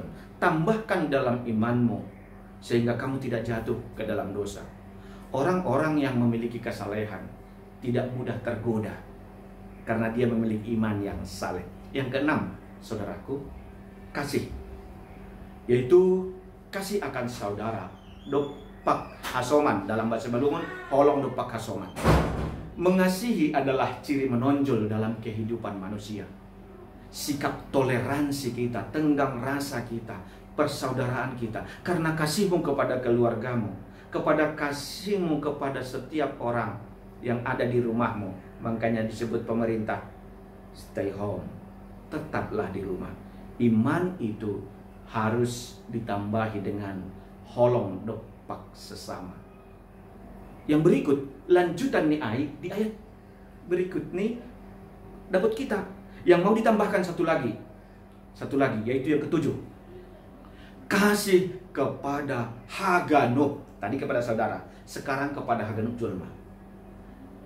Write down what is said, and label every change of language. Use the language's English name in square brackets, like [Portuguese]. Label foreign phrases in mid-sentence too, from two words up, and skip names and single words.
[Indonesian] Tambahkan dalam imanmu, sehingga kamu tidak jatuh ke dalam dosa. Orang-orang yang memiliki kesalehan tidak mudah tergoda, karena dia memiliki iman yang saleh. Yang keenam, saudaraku, kasih. Yaitu kasih akan saudara. [Batak Simalungun] Dopak hasoman, [Indonesian] dalam bahasa Simalungun, [Batak Simalungun] holong dopak hasoman. [Indonesian] Mengasihi adalah ciri menonjol dalam kehidupan manusia. Sikap toleransi kita, tenggang rasa kita, persaudaraan kita, karena kasihmu kepada keluargamu, kepada kasihmu kepada setiap orang yang ada di rumahmu. Makanya disebut pemerintah, [English] stay home, [Indonesian] tetaplah di rumah. Iman itu harus ditambahi dengan [Batak Simalungun] holong dopak [Indonesian] sesama. Yang berikut, lanjutan nih di ayat berikut nih dapat kita yang mau ditambahkan satu lagi, yaitu yang ketujuh, kasih kepada haganuk. Tadi kepada saudara, sekarang kepada [Batak Simalungun] haganuk julma.